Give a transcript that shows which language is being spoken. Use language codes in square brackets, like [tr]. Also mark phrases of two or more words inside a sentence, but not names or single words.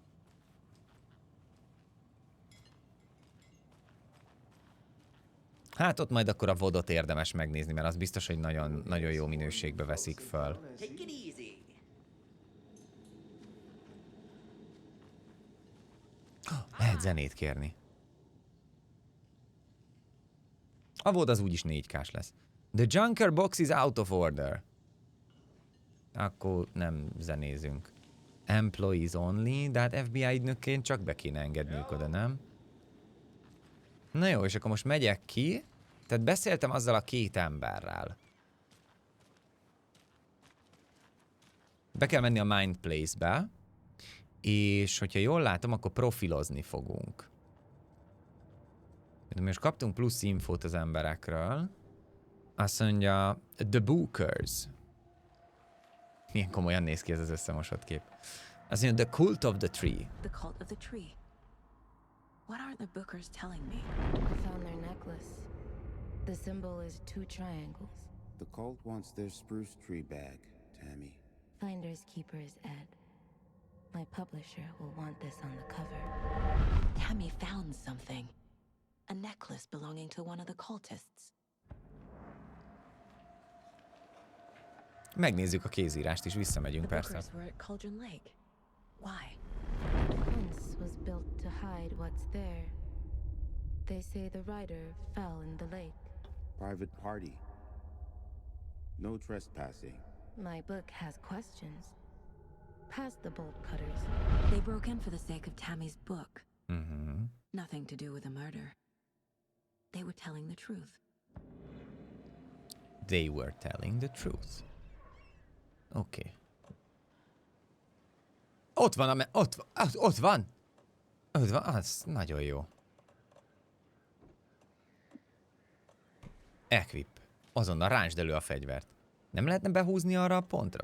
[hu] Hát ott majd akkor a VOD-ot érdemes megnézni, mert az biztos, hogy nagyon, nagyon jó minőségbe veszik föl. Lehet zenét kérni. A VOD az úgyis 4K-s lesz. [en] The Junker box is out of order. [hu] Akkor nem zenézünk. [en] Employees only, [hu] de hát FBI ügynökként csak be kéne engedniük oda, nem? Na jó, és akkor most megyek ki. Tehát beszéltem azzal a 2 emberrel. Be kell menni a Mind Place-be. És hogyha jól látom, akkor profilozni fogunk. Most kaptunk plusz infót az emberekről. Azt mondja, The Bookers. Milyen komolyan néz ki ez az összemosott kép. Azt mondja, [en] The Cult of the Tree. The cult of the tree. What aren't the bookers telling me? I found their necklace. The symbol is 2 triangles. The cult wants their spruce tree bag, Tammy. Finders keepers, Ed. My publisher will want this on the cover. Tammy found something. A necklace belonging to one of the cultists. [hu] Megnézzük a kézírást is, visszamegyünk [en] The [hu] persze. [en] bookers were at Cauldron Lake. Why? The fence was built to hide what's there. They say the rider fell in the lake. Private party. No trespassing. My book has questions. Past the bolt cutters. They broke in for the sake of Tammy's book. Mhm. Nothing to do with a murder. They were telling the truth. They were telling the truth. [hu] Oké. Ott van, ott van! Ott van, az nagyon jó. Equip. Azonnal ráncsd elő a fegyvert. Nem lehetne behúzni arra a pontra?